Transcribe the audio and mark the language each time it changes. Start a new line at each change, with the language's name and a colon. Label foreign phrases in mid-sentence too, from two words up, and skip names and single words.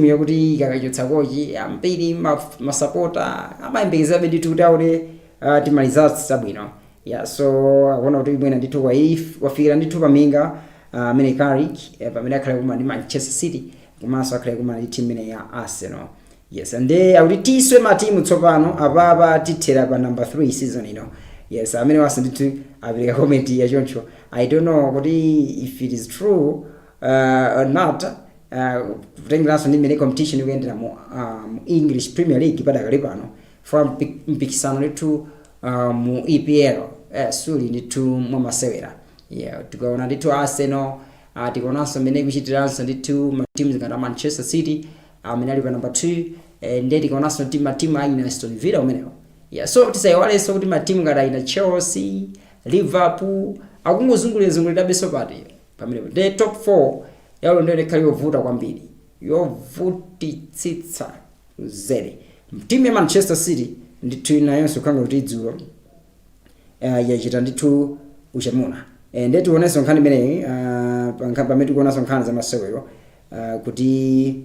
Nyanja: yokuti ikakachotsa kochi ambiri masapota amayembekezabe ndithu kuti aone timalizatsi zabwino so akuona kuti ibwena ndithu wafikira ndithu paminga amene Carrick pamene akhala kuma ndi Manchester City komanso akhala kuma ndi timu imene ya Arsenal ande akuti tiswe matimu tsopano apapa tithera pa number 3 season ino amene wasa ndithu apereka comment ya choncho.
English: I don't know kuti if it is true or not
Nyanja: kutengeranso ndi imene
English: competition
Nyanja: ikuyendera mu
English: English Premier
Nyanja: League padakali pano for mpikisano ndithu mu EPL suli ndithu mwamasewera tikaona ndithu Arsenal tikaonanso imene kuchitiranso ndithu matimu ngati Manchester City amene ali pa number 2 ndiye tikaonanso matimu aina Aston Villa umenewo so tisayiwalenso kuti matimu ngati aina Chelsea, Liverpool akungozungulira beso pati pamene
English: the top 4
Nyanja: yalo ndio ikhali yovuta kwambiri yovutitsitsa zere. Timu ya Manchester City ndithu inayonso kanga kuti dzulo yachita ndithu uchamuna ndiye tionenso nkhani imeneyi pamene tikuonanso nkhani za masewero kuti